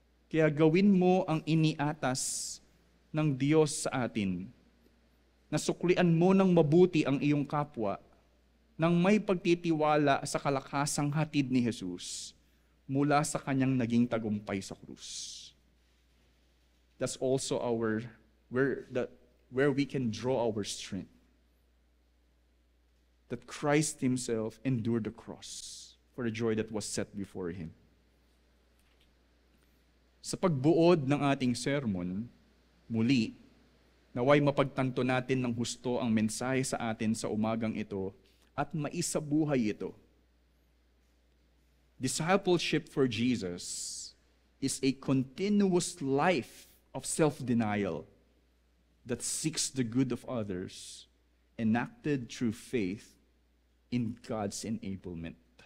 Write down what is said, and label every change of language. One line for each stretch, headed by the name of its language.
Filipino: Kaya gawin mo ang iniatas ng Diyos sa atin. Nasuklian mo ng mabuti ang iyong kapwa nang may pagtitiwala sa kalakasang hatid ni Jesus mula sa kanyang naging tagumpay sa krus.
English: That's also where we can draw our strength. That Christ Himself endured the cross for the joy that was set before Him.
Filipino: Sa pagbuod ng ating sermon, muli, naway mapagtanto natin ng husto ang mensahe sa atin sa umagang ito at maisabuhay ito.
English: Discipleship for Jesus is a continuous life of self-denial that seeks the good of others, enacted through faith in God's enablement.